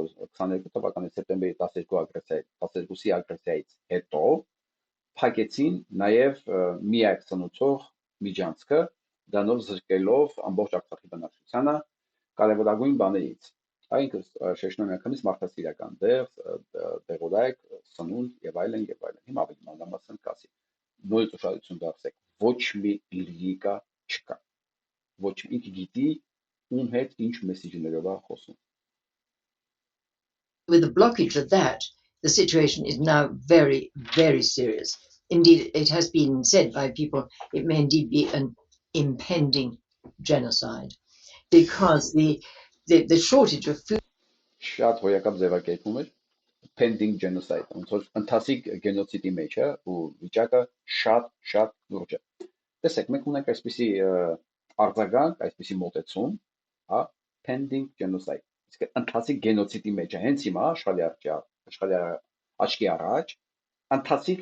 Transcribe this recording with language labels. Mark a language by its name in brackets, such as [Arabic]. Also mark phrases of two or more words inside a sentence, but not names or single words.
[Armenian] 22 թվականի սեպտեմբերի 12-ի ագրեսիայից հետո փակեցին նաև միակ ծնուցող միջանցքը, դրանով զրկելով ամբողջ Արցախի բնակչությանը կարևորագույն բաներից։ Այն շեշտում անգամից մարդասիրական դեղորայք, սնունդ եւ այլն եւ այլն։ Հիմա ավելի մանրամասն կասի։ Նորից ուշադրություն դարձեք, ոչ մի լիրիկա չկա։ Ոչ ինքը գիտի ում հետ ինչ մեսիջներով է խոսում։ [English] With the blockage of that, the situation is now very, very serious. Indeed, it has been said by people, it may indeed be an impending genocide, because the shortage of food. [Armenian] Շատ հոյակապ ձևակերպում էր [English] pending genocide, [Armenian] ոնց որ ընթացիկ գենոցիդի մեջ է ու վիճակը շատ լուրջ է։ Տեսեք, մենք ունենք այսպիսի արձագանք, այսպիսի մոտեցում, հա, [English] pending genocide, [Armenian] իսկ ընթացիկ գենոցիդի մեջ է, հենց հիմա աշխարհի աչքի առաջ ընթացիկ